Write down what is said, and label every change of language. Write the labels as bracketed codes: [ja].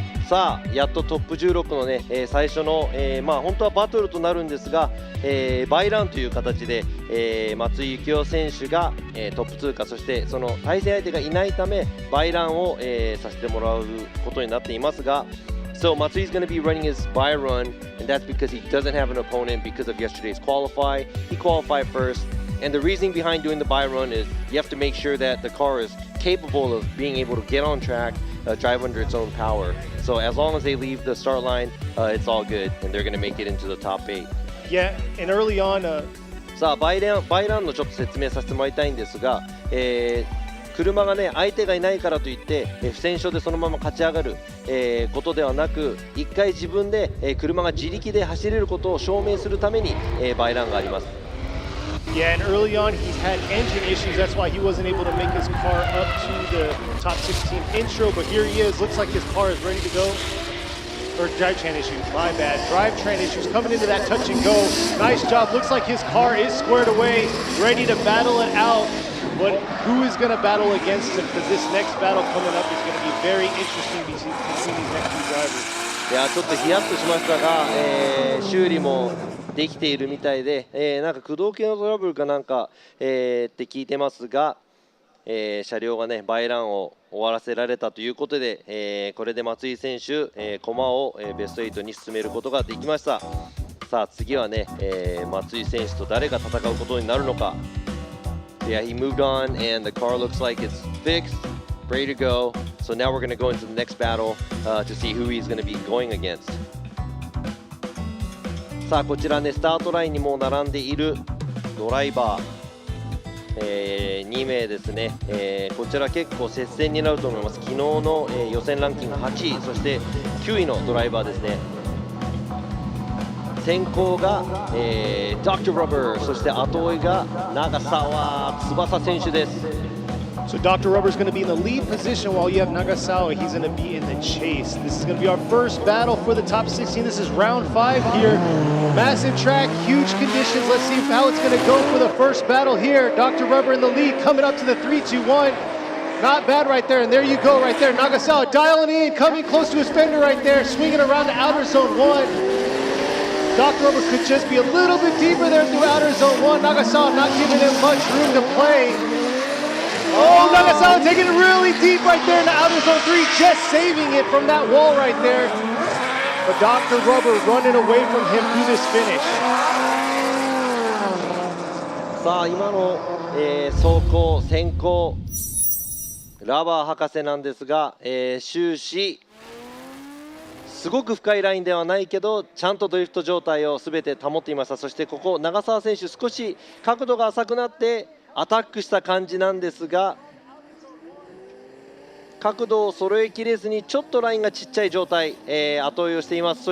[ja] さあやっとトップ16のね、最初の、本当はバトルとなるんですが、バイランという形で、松井幸雄選手が、トップ通過そしてその対戦相手がいないためバイランを、させてもらうことになっていますが [en] So Matsui is going to be running his by run, and that's because he doesn't have an opponent because of yesterday's qualify. He qualified first, and the reasoning behind doing the by run is you have to make sure that the car is capable of being able to get on track, drive under its own power. So as long as they leave the start line, it's all good, and they're going to make it into the top 8. Yeah, and early on, [ja] さあバイランのちょっと説明させてもらいたいんですが、車がね相手がいないからといって、不戦勝でそのまま勝ち上がる、ことではなく一回自分で、車が自力で走れることを証明するために、バイランがあります。 [en] Yeah, and early on he's had engine issues. That's why he wasn't able to make his car up to the top 16 intro. But here he is. Looks like his car is ready to go. Or drivetrain issues, my bad. Drivetrain issues coming into that touch and go. Nice job. Looks like his car is squared away, ready to battle it out. But who is going to battle against him? Because this next battle coming up is going to be very interesting between these next two drivers. [ja] いやちょっとヒヤッとしましたが、修理もできているみたいで、なんか駆動系のトラブルかなんか、って聞いてますが、車両がねバイランを終わらせられたということで、これで松井選手、駒を、ベスト8に進めることができました。さあ次はね、松井選手と誰が戦うことになるのか。 [en] Yeah, he moved on and the car looks like it's fixed, ready to go. So now we're going to go into the next battle to see who he's going to be going against. [ja] さあこちらねスタートラインにもう並んでいるドライバー、2名ですね、こちら結構接戦になると思います。昨日の、予選ランキング8位そして9位のドライバーですね。先行が、Dr. Rubber そして後追いが長澤翼選手です。 [en] So Dr. Rubber is going to be in the lead position while you have Nagasawa. He's going to be in the chase. This is going to be our first battle for the top 16. This is round 5 here. Massive track, huge conditions. Let's see how it's going to go for the first battle here. Dr. Rubber in the lead, coming up to the 3-2-1. Not bad right there, and there you go right there. Nagasawa dialing in, coming close to his fender right there, swinging around to outer zone 1. Dr. Rubber could just be a little bit deeper there through outer zone 1. Nagasawa not giving him much room to play. Oh, Nagasawa taking it really deep right there in the outer zone 3, just saving it from that wall right there. But Dr. Rubber running away from him through this finish. [ja] さあ今の、走行先行ラバー博士なんですが、終始すごく深いラインではないけどちゃんとドリフト状態を全て保っていました。そしてここ長澤選手少し角度が浅くなってアタックした感じなんですが角度を揃えきれずにちょっとラインがちっちゃい状態、後追いをしています。